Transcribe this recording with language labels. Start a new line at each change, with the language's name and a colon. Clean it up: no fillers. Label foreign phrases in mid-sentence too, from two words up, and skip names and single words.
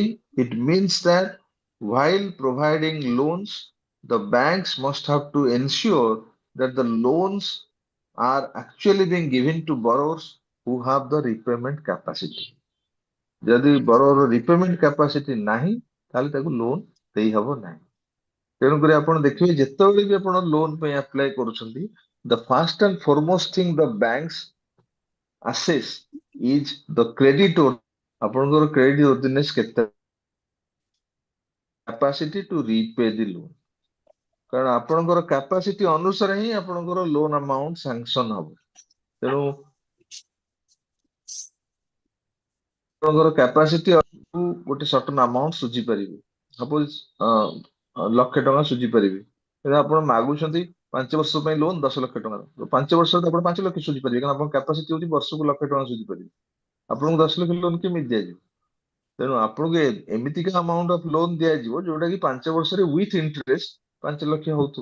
English: It means that while providing loans, the banks must have to ensure that the loans are actually being given to borrowers who have the repayment capacity.
Odia: ଯଦି
English: borrower repayment capacity
Odia: ନାହିଁ ତାହେଲେ ତାକୁ loan ଦେଇ ହବ ନାହିଁ। ତେଣୁକରି ଆପଣ ଦେଖିବେ ଯେତେବେଳେ ବି ଆପଣ ଲୋନ ପାଇଁ ଆପ୍ଲାଏ କରୁଛନ୍ତି,
English: the first and foremost thing the banks assess is the credit,
Odia: ଆପଣଙ୍କର credit worthiness କେତେ,
English: capacity to repay the loan।
Odia: କାରଣ ଆପଣଙ୍କର capacity ଅନୁସାରେ ହିଁ ଆପଣଙ୍କର
English: loan amount sanction
Odia: ହବ। ତେଣୁ ଆପଣଙ୍କର capacity ଗୋଟେ
English: certain amount
Odia: ସୁଝି ପାରିବେ, suppose 1,00,000 ଟଙ୍କା ସୁଝି ପାରିବେ, ତେଣୁ ଆପଣ ମାଗୁଛନ୍ତି 5 ବର୍ଷ ପାଇଁ ଲୋନ 10 ଲକ୍ଷ ଟଙ୍କାର, 5 ବର୍ଷରେ ଆପଣ 5 ଲକ୍ଷ ସୁଝି ପାରିବେ, କାରଣ ଆପଣଙ୍କ capacity ହଉଛି ବର୍ଷକୁ 1,00,000 ଟଙ୍କା ସୁଝି ପାରିବେ। ଆପଣଙ୍କୁ 10 ଲକ୍ଷ ଲୋନ କେମିତି ଦିଆଯିବ? ତେଣୁ ଆପଣଙ୍କୁ ଏମିତିକା
English: amount of loan
Odia: ଦିଆଯିବ ଯୋଉଟା କି 5 ବର୍ଷରେ
English: with interest
Odia: 5 ଲକ୍ଷ ହଉଥିବ।